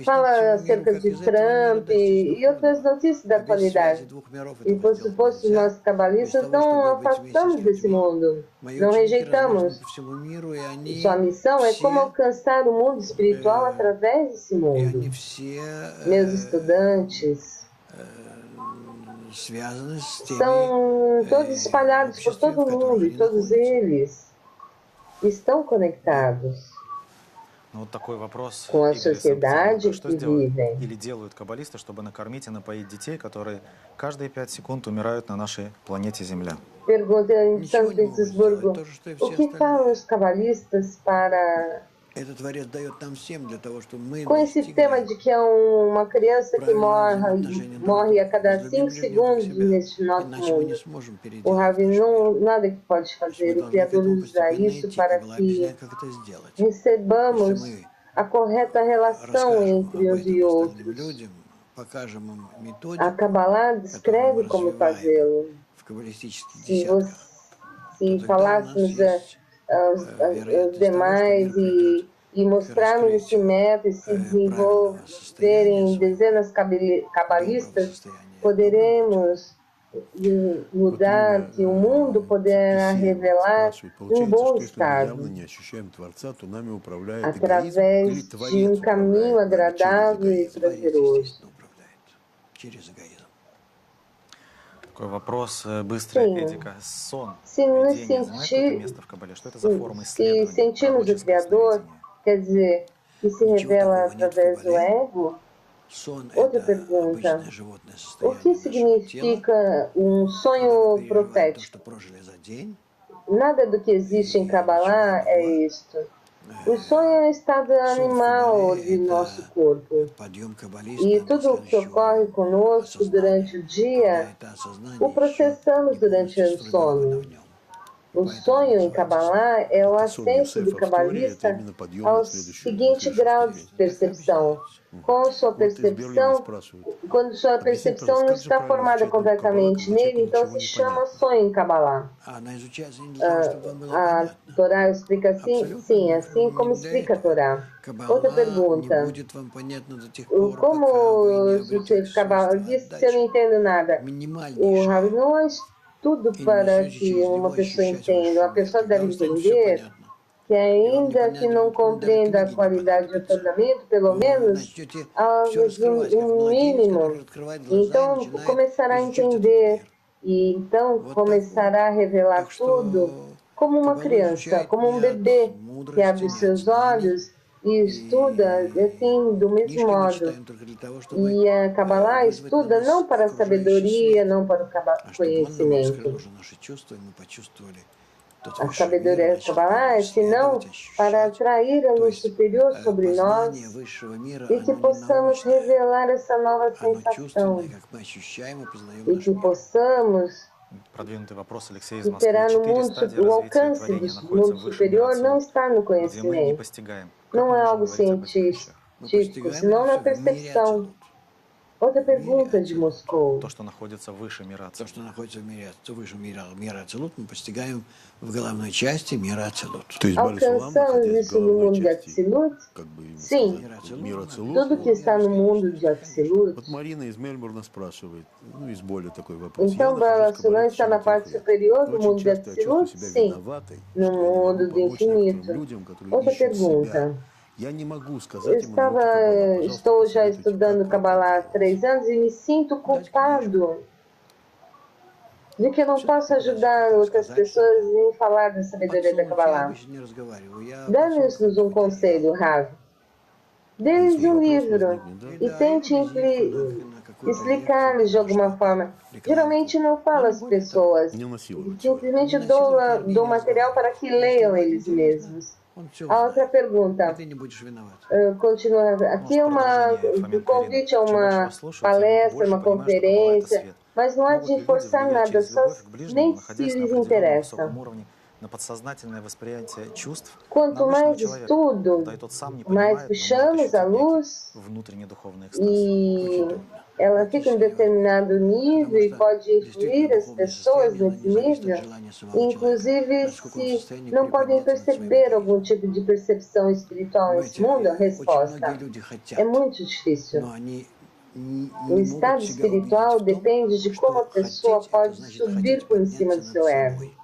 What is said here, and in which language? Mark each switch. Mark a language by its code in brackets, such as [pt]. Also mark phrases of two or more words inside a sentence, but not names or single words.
[pt] Fala [ru] всему миру, [pt] acerca [ru] как [pt] de [ru] из этого мира [pt] Trump [ru] достичь [pt] e outras [ru] духовного. [pt] notícias da [ru] А без связи [pt] atualidade. [ru] двух миров [pt] E [ru] этого [pt] por [ru] сделать [pt] suposto, [ru] нельзя. [pt] nós [ru] Без [pt] cabalistas [ru] того, [pt] não [ru] чтобы быть вместе [pt] afastamos [ru] с [pt] desse [ru] людьми. [pt] mundo, [ru] Мои [pt] não [ru] ученики разбросаны [pt] rejeitamos. [ru] по всему миру, и они [pt] Sua missão é como [ru] все, [pt] alcançar o mundo espiritual através desse [ru] и [pt] mundo. [ru] они все [pt] Meus estudantes [ru] связаны с теми [pt] são todos espalhados por [ru] обществами, [pt] todo [ru] в [pt] o [ru] которых [pt] mundo, [ru] они [pt] e todos [ru] находятся. [pt] eles estão conectados [ru] Ну, вот такой вопрос, [pt] com a [ru] Игорь из Санкт-Петербурга. [pt] sociedade [ru] Что [pt] que [ru] сделают [pt] vivem. [ru] или делают каббалисты, чтобы накормить и напоить детей, которые каждые 5 секунд умирают на нашей планете Земля? [pt] Pergunta em [ru] Ничего [pt] São [ru] не могут сделать, [pt] Petersburgo: [ru] то же, что и [pt] o [ru] все [pt] que falam [ru] остальные. [pt] os cabalistas para [ru] Этот Творец дает нам всем для того, чтобы мы [pt] com esse tema de [ru] достигли [pt] que é uma criança que [ru] правильного взаимоотношения друг к [pt] morre a [ru] другу. [pt] cada [ru] Возлюбим [pt] 5 [ru] ближнего как [pt] segundos [ru] себя, [pt] neste nosso [ru] иначе мы не [pt] mundo. [ru] сможем [pt] O [ru] переделать [pt] Ravi [ru] наш [pt] não, [ru] мир. [pt] nada que pode [ru] То есть мы [pt] fazer, o [ru] должны к [pt] Criador [ru] этому [pt] nos dá [ru] постепенно [pt] isso [ru] идти. [pt] para [ru] Каббала [pt] que [ru] объясняет, как это сделать. Если [pt] recebamos [ru] мы [pt] a correta relação [ru] расскажем [pt] entre [ru] об [pt] uns [ru] этом [pt] e [ru] остальным [pt] outros. [ru] людям, покажем им [pt] A [ru] методику, [pt] Kabbalah [ru] которую мы [pt] descreve como [ru] развиваем [pt] fazê-lo. [ru] в каббалистических [pt] Se, [ru] десятках, [pt] se [ru] то тогда у нас [pt] falássemos [ru] есть [pt] aos [ru] вероятность того, что [pt] demais [ru] мир придет [pt] e [ru] к [pt] mostrarmos esse [ru] раскрытию [pt] método e se [ru] правильного состояния [pt] desenvolverem [ru] своего, [pt] dezenas [ru] доброго [pt] cabalistas, [ru] состояния, доброго пути. [pt] poderemos mudar, que o mundo poderá revelar um bom estado, através de um caminho agradável e prazeroso. [ru] Такой вопрос быстрый, [pt] Sim, [ru] Эдика. Сон, [pt] se nos [ru] видение занимает какое-то [pt] sentir, [ru] место в Кабале? Что это за форма [pt] se [ru] исследования, [pt] sentimos o [ru] пророческое [pt] Criador, [ru] сновидение? [pt] quer dizer, que se [ru] Ничего [pt] revela [ru] такого нет в [pt] através do [ru] Кабале. [pt] ego? [ru] Сон– [pt] Outra [ru] это [pt] pergunta. [ru] обычное животное [pt] O que [ru] состояние нашего тела, [pt] significa um [ru] когда мы [pt] sonho [ru] переживаем то, что [pt] profético? [ru] прожили за день, [pt] Nada do que existe em [ru] и ничего [pt] Kabbalah é [ru] иного. [pt] isto. O sonho é o estado [ru] Сон в [pt] animal [ru] Кабале– [pt] de nosso [ru] это [pt] corpo. [ru] подъем [pt] E [ru] каббалиста до [pt] tudo o que ocorre [ru] следующего [pt] conosco durante [ru] осознания, [pt] o [ru] когда [pt] dia, [ru] это [pt] o [ru] осознание еще [pt] processamos [ru] не [pt] durante [ru] полностью [pt] o [ru] сформировано в [pt] sono. [ru] нем. И [pt] O [ru] поэтому он [pt] sonho em [ru] называется сон. [pt] Kabbalah é o [ru] Это сон [pt] ascenso do [ru] Йосефа в Торе, это [pt] cabalista [ru] именно подъем [pt] ao [ru] на [pt] seguinte [ru] следующую [pt] grau de [ru] ступень. Действительно, так и [pt] percepção. [ru] объясняется. [pt] Com sua [ru] Вот из Берлина [pt] percepção, [ru] спрашивают. [pt] quando sua [ru] Объясните, [pt] percepção [ru] пожалуйста, [pt] não [ru] как же [pt] está [ru] правильно [pt] formada [ru] изучать науку Каббала, [pt] completamente [ru] когда человеку [pt] nele, então [ru] ничего [pt] se [ru] не [pt] chama [ru] понятно? [pt] sonho em Kabbalah. [ru] А она изучается не для того, чтобы вам было [pt] A [ru] понятно. [pt] Torá explica assim? [ru] Абсолютно [pt] Sim, assim como [ru] не для [pt] explica a [ru] этого. [pt] Torá. Outra [ru] Каббала не [pt] pergunta. [ru] будет вам понятна до тех пор, [pt] Como [ru] пока вы не [pt] você [ru] обретете свойства [pt] cabalista se eu não [ru] отдачи, [pt] entendo nada? O Rabi [ru] минимальнейшее. [pt] não é tudo [ru] И не [pt] para [ru] начнете [pt] que [ru] через [pt] uma [ru] него [pt] pessoa [ru] ощущать [pt] entenda. [ru] высший [pt] Uma [ru] мир. [pt] pessoa [ru] Тогда [pt] deve [ru] вам станет все [pt] entender [ru] понятно. [pt] que [ru] И вам не [pt] ainda que [ru] понятно [pt] não [ru] будет, даже [pt] compreenda a [ru] книги не [pt] qualidade do [ru] понадобятся. [pt] atorgamento, pelo [ru] Вы [pt] menos [ru] начнете все [pt] algo de [ru] раскрывать, как [pt] um [ru] младенец, [pt] mínimo. [ru] который открывает глаза и [pt] Então [ru] начинает [pt] começará a [ru] изучать этот [pt] entender [ru] мир. [pt] e então [ru] Вот так вот. [pt] começará a [ru] Так [pt] revelar tudo [ru] что [pt] como uma [ru] Кабалу [pt] criança, [ru] изучает [pt] como [ru] не [pt] um [ru] от [pt] bebê que [ru] мудрости, [pt] abre os [ru] не от [pt] seus [ru] знаний. [pt] olhos e estuda [ru] И [pt] assim do mesmo [ru] книжки мы [pt] modo. [ru] читаем только для того, чтобы [pt] E a Kabbalah [ru] вызвать на [pt] estuda [ru] нас [pt] não para a [ru] окружающий [pt] sabedoria, [ru] свет, [pt] não para o [ru] а чтобы он нам раскрыл [pt] conhecimento. [ru] уже наши чувства, и мы почувствовали тот [pt] A [ru] высший мир, [pt] sabedoria da [ru] начали по [pt] Kabbalah [ru] нему [pt] é senão [ru] исследовать, [pt] para [ru] ощущать. [pt] atrair a [ru] То [pt] luz [ru] есть [pt] superior sobre [ru] познание [pt] nós [ru] высшего мира, [pt] e que [ru] оно не [pt] possamos [ru] научное, [pt] revelar essa nova [ru] оно чувственное, [pt] sensação [ru] как мы ощущаем и познаем [pt] e [ru] наш [pt] que [ru] мир. [pt] possamos [ru] Продвинутый вопрос Алексей из Москвы. [pt] superar no [ru] Четыре [pt] mundo, [ru] стадии [pt] o [ru] развития [pt] alcance do [ru] творения находятся [pt] mundo [ru] в высшем мире [pt] superior não [ru] Ацилут, [pt] está no [ru] где мы не [pt] conhecimento, [ru] постигаем. Как [pt] não [ru] мы [pt] é [ru] можем [pt] algo [ru] говорить об этих [pt] científico, [ru] вещах? Мы постигаем это [pt] senão na [ru] все в мире [pt] percepção. [ru] Ацилут. [pt] Outra [ru] В мире [pt] pergunta de [ru] Ацилут. [pt] Moscou. [ru] То, что находится выше мира То, Ацилут. что находится в мире, высшем мира Ацилут, мы постигаем в головной части мира Ацилут. То есть Балисулам, [pt] Alcançamos [ru] находясь в [pt] isso no [ru] головной [pt] mundo de [ru] части, [pt] Atzilut? [ru] как бы им [pt] Sim. [ru] сказать, мир Ацилут. [pt] Tudo que está no mundo de Atzilut. [ru] Вот Марина из Мельбурна спрашивает, ну, из более такой вопрос. [pt] Então, Bala Sulam está na parte superior do mundo de [ru] Очень часто я чувствую [pt] Atzilut? [ru] себя [pt] Sim. [ru] виноватой, [pt] No [ru] что я не могу [pt] mundo do [ru] помочь некоторым [pt] infinito. [ru] людям, которые [pt] Outra [ru] ищут себя. [pt] pergunta. [ru] Я не могу [pt] Eu [ru] сказать ему науки Каббала. Пожалуйста, [pt] estou já [ru] посоветуйте, [pt] estudando [ru] как [pt] Kabbalah há [ru] это [pt] 3 anos e me sinto culpado de que eu não posso ajudar outras pessoas em falar da sabedoria da [ru] Подсунуть я [pt] Kabbalah. [ru] обычно не разговариваю. Я [pt] Dá-nos um conselho, Rav. Dê-lhes um livro e tente explicar-lhes de alguma forma. Geralmente não falo às pessoas, [ru] Не насиловать. [pt] simplesmente dou material para que leiam eles mesmos. A outra pergunta, [ru] Ты не будешь виноват. [pt] continua. Aqui é um convite a uma palestra, uma conferência, mas não há de forçar nada, só nem se lhes interessa. [ru] На подсознательное восприятие чувств [pt] Quanto [ru] на обычного [pt] mais [ru] человека, [pt] estudo, [ru] да и тот сам не [pt] mais [ru] понимает, но может [pt] puxamos a [ru] ощутить некий [pt] luz [ru] внутренний духовный экстаз. [pt] e ela fica em determinado nível e pode influir as pessoas nesse nível, inclusive se não podem perceber algum tipo de percepção espiritual nesse mundo. A resposta é muito difícil. O estado espiritual depende de como a pessoa pode subir por cima do seu ego.